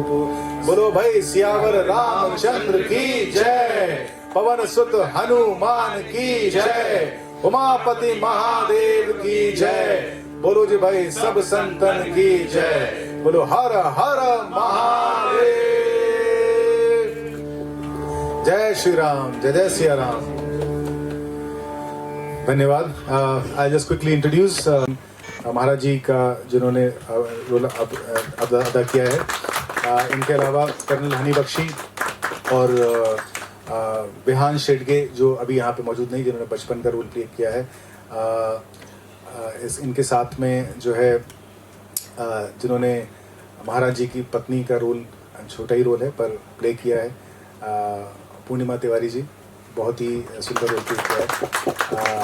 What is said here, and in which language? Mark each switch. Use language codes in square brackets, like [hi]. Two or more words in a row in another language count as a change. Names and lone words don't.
[hi] बोलो भाई सियावर रामचंद्र की जय, पवन सुत हनुमान की जय, उमापति महादेव की जय। बोलो जी भाई सब संतन की जय। बोलो हर हर महादेव। जय श्री राम, जय जय सिया राम। धन्यवाद। [en] I just quickly introduce [hi] महाराज जी का जिन्होंने रोल अदा किया है। इनके अलावा कर्नल हनी बख्शी और विहान शेडगे जो अभी यहाँ पे मौजूद नहीं, जिन्होंने बचपन का [en] role play [hi] किया है। इनके साथ में जो है जिन्होंने महाराज जी की पत्नी का रोल, छोटा ही रोल है पर प्ले किया है, पूर्णिमा तिवारी जी, बहुत ही सुंदर [en] role play [hi] किया है।